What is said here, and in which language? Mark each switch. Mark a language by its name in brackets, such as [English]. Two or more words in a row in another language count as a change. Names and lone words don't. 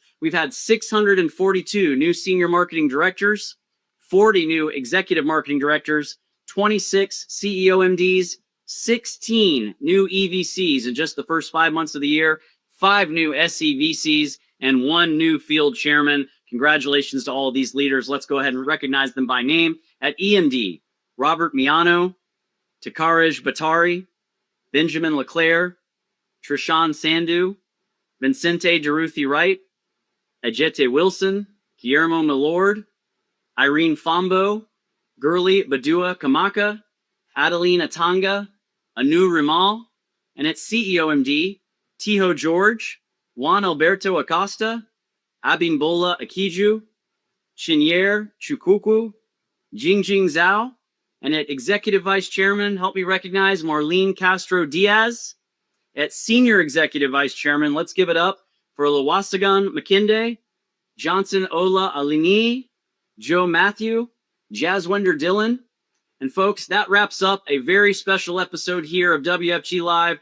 [English] We've had 642 new senior marketing directors, 40 new executive marketing directors, 26 CEO MDs, 16 new EVCs in just the first 5 months of the year, 5 new SEVCs, and 1 new field chairman. Congratulations to all of these leaders. Let's go ahead and recognize them by name. At EMD, Robert Miano, Takaraj Batari, Benjamin Leclerc, Trishan Sandhu, Vincente Deruthi Wright, Ajete Wilson, Guillermo Milord, Irene Fambo, Gurli Badua Kamaka, Adeline Atanga, Anu Rimal, and at CEO MD, Tiho George, Juan Alberto Acosta, Abimbola Akiju, Chinyer Chukuku, Jingjing Zhao, and at Executive Vice Chairman, help me recognize Marlene Castro Diaz. At Senior Executive Vice Chairman, let's give it up for Lawasagan McKinday, Johnson Ola Alini, Joe Matthew, Jaswinder Dillon, And folks, that wraps up a very special episode here of WFG Live.